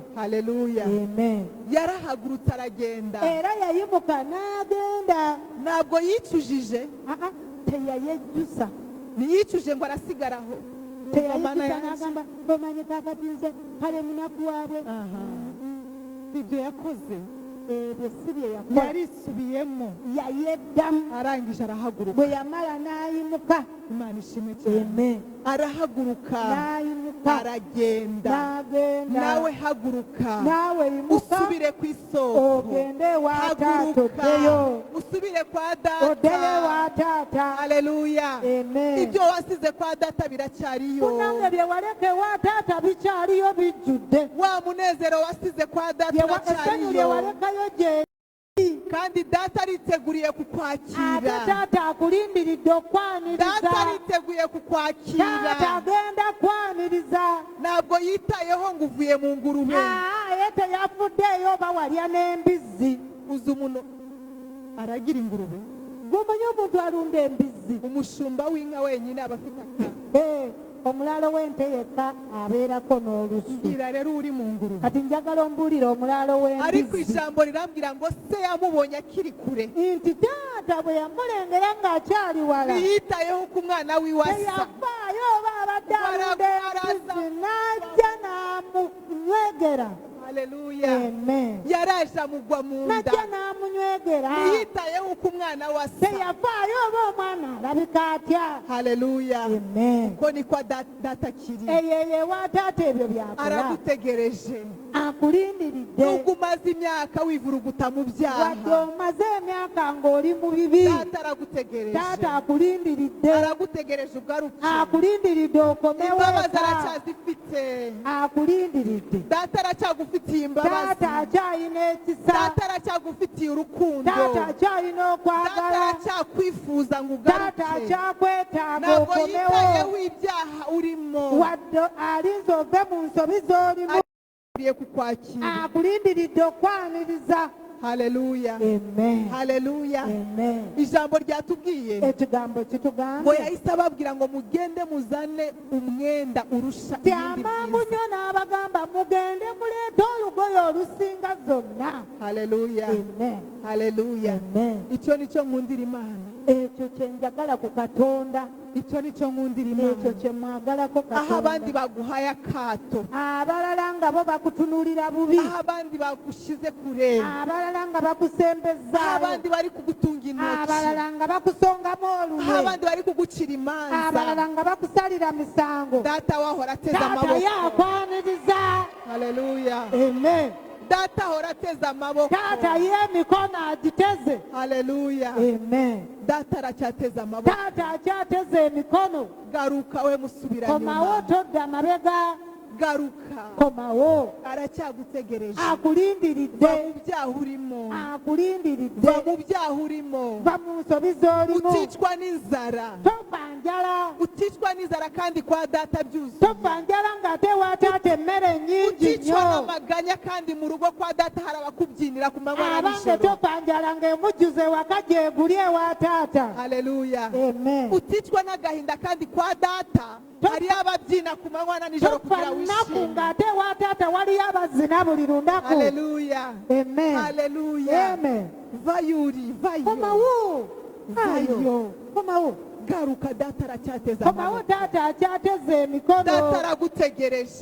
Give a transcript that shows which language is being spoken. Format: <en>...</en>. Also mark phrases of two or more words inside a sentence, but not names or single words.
<rw>Haleluya. Amen. Yarahagurutse aragenda.</rw> <lg>era yayimuka n'agenda.</lg> <rw>Ntabwo yicujije,</rw> <lg>teyayejjusa</lg> <rw>ntiyicuje ngo arasigaraho.</rw> <lg>teyayejjusa n'agamba omanyi kakati nze kale munaku waabwe.</lg> <rw>Ibyo yakoze</rw> <lg>ebyo si bye yakola.</lg> <rw>yarisubiyemo,</rw> <lg>yayeddamu.</lg> <rw>arangije arahaguruka.</rw> <lg>bwe yamala n'ayimuka.</lg> <rw>Imana ishimwe cyane. Amen. Arahaguruka</rw> <lg>n'ayimuka</lg> <rw>aragenda.</rw> <lg>n'agenda.</lg> <rw>Nawe haguruka</rw> <lg>naawe yimuka</lg> <rw>usubire ku isoko.</rw> <lg>ogende ewa taata</lg> <rw>Haguruka</rw> <lg>oddeyo.</lg> <rw>usubire kwa</rw> <lg>oddeyo</lg> <rw>data.</rw> <lg>ewa taata. Haleluya. Amen.</lg> <rw>Ibyo wasize kwa data biracyariyo.</rw> <lg>munange bye waleka ewa taata bikyaliyo bijjudde.</lg> <rw>Wa munezero wasize kwa data</rw> <lg>essanyu lye</lg> <rw>uracyariyo.</rw> <lg>walekayo gye</lg> <rw>Kandi data ariteguye</rw> <lg>ate</lg> <rw>kukwakira.</rw> <lg>taata akulindiridde</lg> <rw>Data</rw> <lg>okwaniriza.</lg> <rw>ariteguye</rw> <lg>taata</lg> <rw>kukwakira.</rw> <lg>agenda kwaniriza.</lg> <rw>Ntabwo yitayeho ngo uvuye mu ngurube.</rw> <lg>ye teyafuddeeyo oba walya n'embizzi.</lg> <rw>Uzi umuntu aragira ingurube,</rw> <lg>gwomanyi omuntu alunda embizzi.</lg> <rw>umushumba w'inka wenyine aba afite akana.</rw> <lg>omulaalo w'ente yekka abeerako n'olusu.</lg> <rw>Mbwira rero uri mu ngurube.</rw> <lg>kati njagala ombuulire omulaalo</lg> <rw>Ariko</rw> <lg>w'embizzi</lg> <rw>ijambo rirambwira ngo se yamubonye akiri kure.</rw> <lg>nti taata bwe yamulengera ng'akyali wala</lg> <rw>Ntiyitayeho ku mwana wiwe asa.</rw> <lg>teyafaayo oba abadde alunda</lg> <rw>Araza.</rw> <lg>embizzi n'ajja n'amunywegera. Haleluya. Amen.</lg> <rw>Yaraje amugwa mu nda.</rw> <lg>najja n'amunywegera.</lg> <rw>Ntiyitayeho ku mwana we asa.</rw> <lg>teyafaayo oba omwana alabika atya. Haleluya. Amen.</lg> <rw>Ko ni kwa data kiri.</rw> <lg>eyo ewa taata ebyo byakola.</lg> <rw>Aragutegereje.</rw> <lg>akulindiridde.</lg> <rw>Nubwo umaze imyaka wivuruguta mu</rw> <lg>wadde</lg> <rw>byaha,</rw> <lg>omaze emyaka ng'oli mu bibi.</lg> <rw>data aragutegereje.</rw> <lg>taata akulindiridde.</lg> <rw>Aragutegereje ugaruke.</rw> <lg>akulindiridde okomewo</lg> <rw>Imbabazi</rw> <lg>eka.</lg> <rw>aracyazifite.</rw> <lg>akulindiridde.</lg> <rw>Data aracyagufitiye imbabazi.</rw> <lg>taata akyayina ekisa.</lg> <rw>Data aracyagufitiye urukundo.</rw> <lg>taata akyayina</lg> <rw>Data</rw> <lg>okwagala.</lg> <rw>aracyakwifuza ngo</rw> <lg>taata</lg> <rw>ugaruke.</rw> <lg>akyakwetaaga</lg> <rw>Ntabwo</rw> <lg>okomewo.</lg> <rw>yitayeho ibyaha urimo.</rw> <lg>wadde alinze ove mu nsobi z'olimu.</lg> <rw>Akwiriye kukwakira.</rw> <lg>akulindiridde okwaniriza. Haleluya. Amen. Haleluya. Amen.</lg> <rw>Ijambo ryatubwiye</rw> <lg>ekigambo</lg> <rw>ngo</rw> <lg>kitugambye</lg> <rw>yahise ababwira ngo mugende muzane umwenda urusha</rw> <lg>ti</lg> <rw>ibindi</rw> <lg>amangu</lg> <rw>byiza.</rw> <lg>nnyo n'abagamba mugende muleete olugoye olusinga zonna. Haleluya. Amen. Haleluya. Amen.</lg> <rw>Icyo nicyo nkundira Imana.</rw> <lg>ekyo kye njagala ku Katonda.</lg> <rw>Icyo nicyo nkundira</rw> <lg>ekyo</lg> <rw>Imana.</rw> <lg>kye mwagalako</lg> <rw>Aho abandi</rw> <lg>Katonda.</lg> <rw>baguhaye akato,</rw> <lg>abalala nga bo bakutunuulira bubi.</lg> <rw>aho abandi bagushyize kure,</rw> <lg>abalala nga bakusembeza.</lg> <rw>aho abandi bari kugutunga intoki,</rw> <lg>abalala nga bakusongamu</lg> <rw>aho</rw> <lg>olume.</lg> <rw>abandi bari kugucira imanza,</rw> <lg>abalala nga bakusalira misango.</lg> <rw>data wahora ateze</rw> <lg>taata</lg> <rw>amaboko.</rw> <lg>yakwaniriza. Haleluya. Amen.</lg> <rw>Data ahora ateze amaboko.</rw> <lg>taata y'emikono agiteze. Haleluya. Amen.</lg> <rw>Data aracyateze amaboko.</rw> <lg>taata akyateze emikono.</lg> <rw>Garuka we musubira</rw> <lg>komawo</lg> <rw>nyuma.</rw> <lg>todda mabega.</lg> <rw>Garuka.</rw> <lg>komawo.</lg> <rw>Aracyagutegereje.</rw> <lg>akulindiridde.</lg> <rw>Va mu byaha urimo.</rw> <lg>akulindiridde.</lg> <rw>Va mu byaha urimo.</rw> <lg>va mu nsobi z'olimu.</lg> <rw>Uticwa n'inzara.</rw> <lg>tofa njala.</lg> <rw>Uticwa n'inzara kandi kwa data byuzuye.</rw> <lg>tofa njala ng'ate wa taata emmere nnyingi</lg> <rw>Uticwa</rw> <lg>nnyo.</lg> <rw>n'amaganya kandi mu rugo kwa data hari abakubyinira ku manywa na</rw> <lg>abange</lg> <rw>nijoro.</rw> <lg>tofa njala ng'emujjuze waka gyeguli ewa taata. Haleluya. Amen.</lg> <rw>Uticwa n'agahinda kandi kwa data hari ababyina ku manywa na nijoro</rw> <lg>tofa</lg> <rw>kugira</rw> <lg>nnaku</lg> <rw>wishime.</rw> <lg>ng'ate wa taata waliyo abazina buli lunaku. Haleluya. Amen. Haleluya. Amen.</lg> <rw>Vayuri, vayo.</rw> <lg>komawo.</lg> <rw>Vayo.</rw> <lg>komawo.</lg> <rw>Garuka data aracyateza</rw> <lg>komawo</lg> <rw>amaboko.</rw> <lg>taata akyateze emikono.</lg> <rw>Data aragutegereje.</rw>